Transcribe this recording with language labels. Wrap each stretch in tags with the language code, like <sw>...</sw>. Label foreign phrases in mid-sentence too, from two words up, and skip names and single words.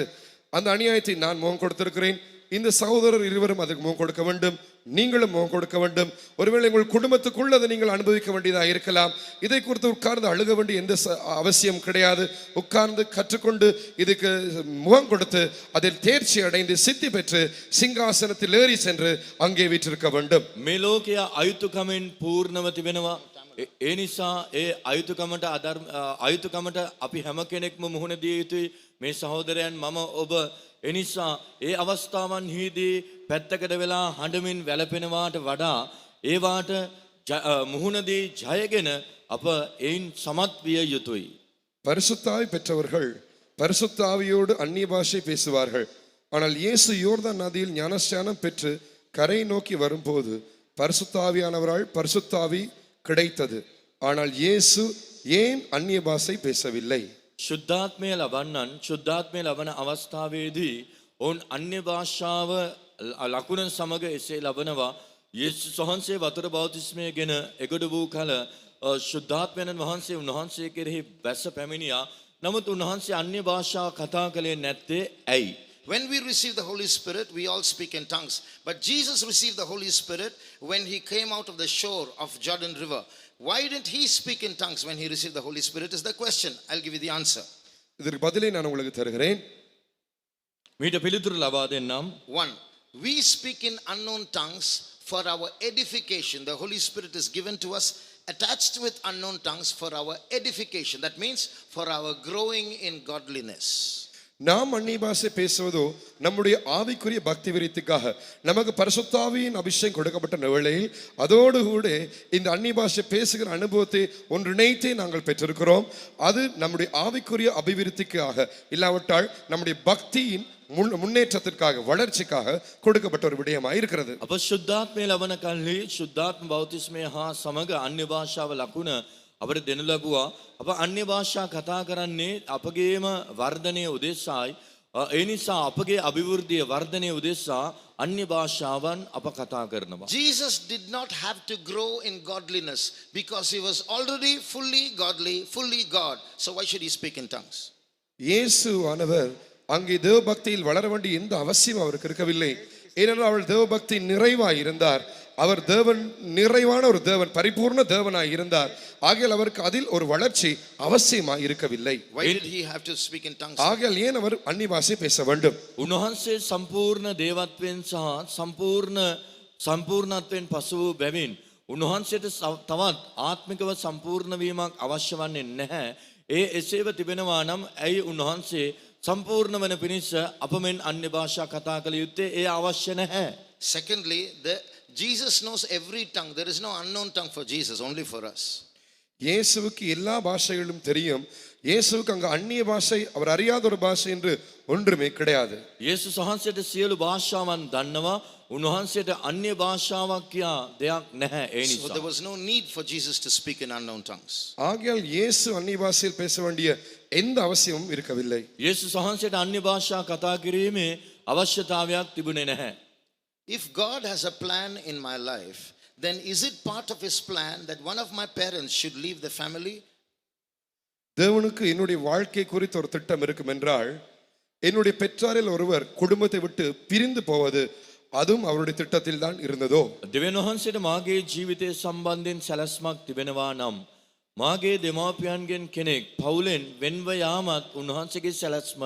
<ta>அந்த அநியாயத்தை நான் முகம் கொடுத்திருக்கிறேன். இந்த சகோதரர் இருவரும் அதுக்கு முகம் கொடுக்க வேண்டும், நீங்களும் முகம் கொடுக்க வேண்டும். ஒருவேளை உங்கள் குடும்பத்துக்குள்ள அதை நீங்கள் அனுபவிக்க வேண்டியதாக இருக்கலாம். இதை குறித்து உட்கார்ந்து அழுக வேண்டிய எந்த அவசியம் கிடையாது. உட்கார்ந்து கற்றுக்கொண்டு இதுக்கு முகம் கொடுத்து அதில் தேர்ச்சி அடைந்து சித்தி பெற்று சிங்காசனத்தில் ஏறி சென்று அங்கே வீற்றிருக்க வேண்டும்.</ta> <si>මේ ලෝකය අයුතුකමෙන් පූර්ණව තිබෙනවා. ඒ නිසා ඒ අයුතුකමට අපි හැම කෙනෙක්ම මුහුණ දිය යුතුයි. මේ සහෝදරයන් මම ඔබ එනිසා ඒ අවස්ථාවන්හිදී පැත්තකට වෙලා හඬමින් වැළපෙනවාට වඩා ඒවාට මුහුණදී ජයගෙන අප එයින් සමත් විය යුතුයි.</si> <ta>பரிசுத்தாவி பெற்றவர்கள் பரிசுத்த ஆவியோடு அந்நிய பாஷை பேசுவார்கள். ஆனால் இயேசு யோர்தான் நதியில் ஞானஸ்நானம் பெற்று கரை நோக்கி வரும்போது பரிசுத்தாவியானவரால் பரிசுத்தாவி கிடைத்தது. ஆனால் இயேசு ஏன் அந்நிய பாஷை பேசவில்லை?</ta> <si>ශුද්ධාත්මය ලබන අවස්ථාවේදී ඔවුන් අන්‍ය භාෂාව ලකුණ සමග එසේ ලබනවා. යේසුස් වහන්සේ වතුර බෞතිස්මය ගෙන එගොඩ වූ කල ශුද්ධාත්මයන් වහන්සේ උන්වහන්සේ කෙරෙහි බැස පැමිණියා. නමුත් උන්වහන්සේ අන්‍ය භාෂාව කතා කළේ නැත්තේ ඇයි?</si> <en>When we receive the Holy Spirit, we all speak in tongues. But Jesus received the Holy Spirit when he came out of the shore of Jordan River. Why didn't he speak in tongues when he received the Holy Spirit is the question. I'll give you the answer.</en> <ta>இதற்கு பதிலை நான் உங்களுக்கு தருகிறேன்.</ta> <si>මීට පිළිතුරු ලබා දෙන්නම්. 1.</si> <en>We speak in unknown tongues for our edification. The Holy Spirit is given to us attached with unknown tongues for our edification. That means for our growing in godliness.</en> <ta>நாம் அந்நிய பாஷை பேசுவதோ நம்முடைய ஆவிக்குரிய பக்தி விருத்திக்காக நமக்கு பரிசுத்தாவியின் அபிஷேகம் கொடுக்கப்பட்ட வேளையில் அதோடு கூட இந்த அந்நிய பாஷை பேசுகிற அனுபவத்தை ஒன்றிணைத்தே நாங்கள் பெற்றிருக்கிறோம். அது நம்முடைய ஆவிக்குரிய அபிவிருத்திக்காக இல்லாவிட்டால் நம்முடைய பக்தியின் முன்னேற்றத்திற்காக வளர்ச்சிக்காக கொடுக்கப்பட்ட ஒரு விடயமாக இருக்கிறது.</ta> <si>අප ශුද්ධාත්මය ලබන කල්හි ශුද්ධාත්ම බෞතිස්මය හා සමග අන්‍ය භාෂාව ලකුණ අපට දෙනු ලැබුවා. අප අන්‍ය භාෂා කතා කරන්නේ අපගේම වර්ධනය උදෙසායි. ඒ නිසා අපගේ අභිවෘද්ධිය වර්ධනය උදෙසා අන්‍ය භාෂාවන් අප කතා කරනවා.</si> <en>Jesus did not have to grow in godliness because he was already fully godly, fully God. So why should he speak in tongues?</en> <ta>இயேசு ஆனவர் அங்கே தேவ பக்தியில் வளர வேண்டிய எந்த அவசியம் அவருக்கு இருக்கவில்லை. ஏனென்றால் அவள் தேவ பக்தி நிறைவாய் இருந்தார். அவர் தேவன் நிறைவான ஒரு தேவன், பரிபூர்ண தேவனாய் இருந்தார். ஆகையால் அவருக்கு அதில் ஒரு வளர்ச்சி அவசியமாய் இருக்கவில்லை.</ta> <en>Why did he have to speak in tongues?</en> <ta>ஆகையால் ஏன் அவர் அந்நிய பாஷை பேச வேண்டும்?</ta> <si>උන්වහන්සේ සම්පූර්ණ දේවත්වයෙන් සහ සම්පූර්ණත්වයෙන් පසු වූ බැවින් උන්වහන්සේට තවත් ආත්මිකව සම්පූර්ණ වීමක් අවශ්‍ය වන්නේ නැහැ. ඒ එසේව තිබෙනවා නම් ඇයි උන්වහන්සේ සම්පූර්ණ වන පිණිස අප මෙන් අන්‍ය භාෂා කතා කළ යුත්තේ? ඒ අවශ්‍ය නැහැ.</si> <en>Secondly, Jesus knows every tongue. There is no unknown tongue for Jesus, only for us.</en> <ta>இயேசுவுக்கு எல்லா பாஷைகளும் தெரியும். இயேசுவுக்கு அங்க அந்நிய பாஷை அவர் அறியாத ஒரு பாஷை என்று ஒன்றுமே கிடையாது.</ta> <si>යේසුස් වහන්සේට සියලු භාෂාවන් දන්නවා. උන්වහන්සේට අන්‍ය භාෂාවක් කියා දෙයක් නැහැ. ඒ</si> <en>So</en> <si>නිසා</si> <en>there was no need for Jesus to speak in unknown tongues.</en> <ta>ஆகையால் இயேசு அந்நிய பாஷையில் பேச வேண்டிய எந்த அவசியமும் இருக்கவில்லை.</ta> <si>යේසුස් වහන්සේට අන්‍ය භාෂා කතා කිරීමේ අවශ්‍යතාවයක් තිබුණේ නැහැ.</si> <en>If God has a plan in my life, then is it part of his plan that one of my parents should leave the family?</en> <ta>தேவனுக்கு என்னுடைய வாழ்க்கை குறித்து ஒரு திட்டம் இருக்கும் என்றால் என்னுடைய பெற்றாரில் ஒருவர் குடும்பத்தை விட்டு பிரிந்து போவது அதுவும் அவருடைய திட்டத்தில் தான் இருந்ததோ?</ta> <si>දෙවියන් වහන්සේට මාගේ ජීවිතය සම්බන්ධයෙන් සැලැස්මක් තිබෙනවා නම් මාගේ දෙමාපියන්ගෙන් කෙනෙක් පවුලෙන් වෙන්ව යාමත් උන්වහන්සේගේ සැලැස්මද?</si>